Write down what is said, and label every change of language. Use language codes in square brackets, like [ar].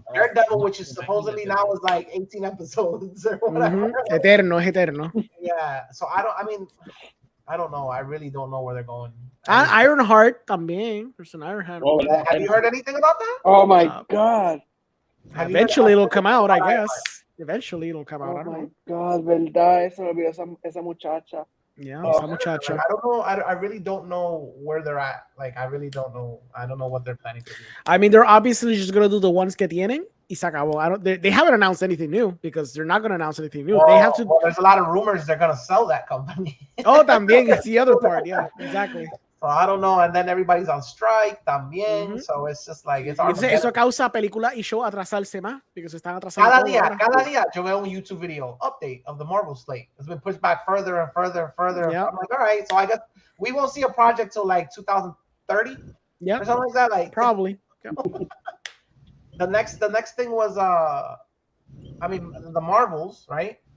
[en] Daredevil, which is supposedly now is like 18 episodes or whatever. [es] Eterno, es eterno. [en] Yeah. So I don't know. I really don't know where they're going. Ironheart también. There's an Ironheart. Oh, Have you heard anything about that? Oh my god. Eventually it'll come out, I guess. Eventually it'll come out. I Oh don't my know. [es] god, verdad, eso me olvidó esa muchacha. [en] Yeah, Oh, [es] esa muchacha. [en] I don't know. I really don't know where they're at. Like, I really don't know. I don't know what they're planning to do. I mean, they're obviously just gonna do the ones [es] que tienen y se acabó. [en] They haven't announced anything new because they're not gonna announce anything new. They have to. Well, there's a lot of rumors they're gonna sell that company. Oh, también it's the other part. Yeah, exactly. So I don't know. And then everybody's on strike también. So it's just like it's [es] Entonces, eso causa películas y show atrasarse más porque se están atrasando. Cada día yo veo un YouTube video [en] update of the Marvel slate. It's been pushed back further and further and further. Yep. I'm like, all right. So I guess we won't see a project till like 2030. Yeah, or something like that. Like probably. the next thing was I mean the Marvels, right?